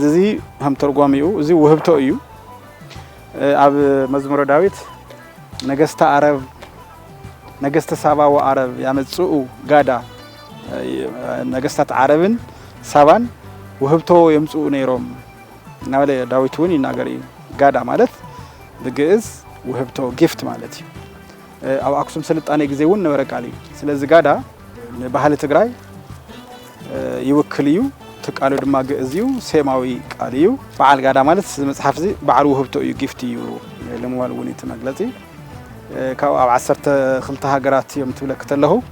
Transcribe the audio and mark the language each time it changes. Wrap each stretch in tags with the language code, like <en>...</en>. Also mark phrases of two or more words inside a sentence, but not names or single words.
<ti>እዚ ከም ተርጓሚኡ እዚ ውህብቶ እዩ ኣብ መዝሙረ ዳዊት</ti> <gez>ነገስተ ዓረብ ነገስተ ሳባ ወዓረብ ያመጽኡ ጋዳ</gez> <ti>ነገስታት ዓረብን ሳባን ውህብቶ የምጽኡ ነይሮም ናበለ ዳዊት ውን ይናገር ጋዳ ማለት በግዕዝ ውህብቶ ጊፍት ማለት እዩ ኣብ አክሱም ስልጣኔ ጊዜ ውን ነበረ ቃል እዩ ስለዚህ ጋዳ ባህሊ ትግራይ ይወክል እዩ ተቃሉ ድማ ግዕዝ እዩ ሴማዊ ቃል እዩ በዓል ጋዳ ማለት መጽሐፍ እዚ በዓል ውህብቶ እዩ ጊፍት እዩ ለምዋል ውን ይተመግለጽ ካብ ኣብ 12 ሃገራት እዮም ትብለክተለሁ</ti>